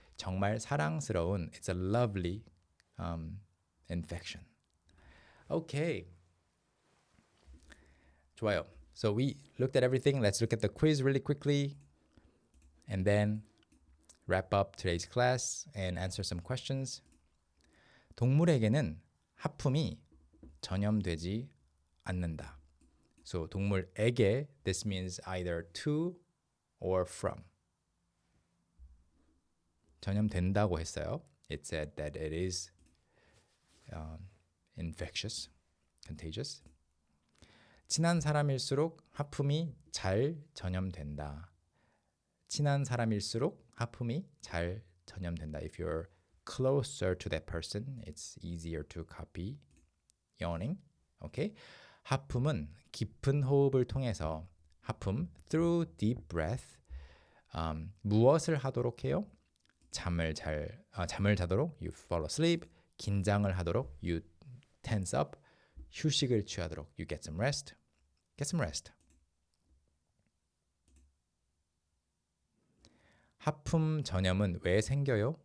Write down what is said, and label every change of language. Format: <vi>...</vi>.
<ko>정말 사랑스러운</ko> <en>it's a lovely infection. Okay.</en> <ko>좋아요.</ko> <en>So we looked at everything. Let's look at the quiz really quickly and then wrap up today's class and answer some questions.</en> <ko>동물에게는 하품이 전염되지 않는다.</ko> <en>So 동물에게, this means either to or from.</en> <ko>전염된다고 했어요.</ko> <en>It said that it is infectious, contagious.</en> <ko>친한 사람일수록 하품이 잘 전염된다. 친한 사람일수록 하품이 잘 전염된다.</ko> <en>If you're closer to that person, it's easier to copy. Yawning. Okay?</en> <ko>하품은 깊은 호흡을 통해서 하품</ko> <en>through deep breath</en> <ko>무엇을 하도록 해요? 잠을 자도록</ko> <en>you fall asleep.</en> <ko>긴장을 하도록</ko> <en>you tense up.</en> <ko>휴식을 취하도록</ko> <en>you get some rest. Get some rest.</en> <ko>하품 전염은 왜 생겨요?</ko>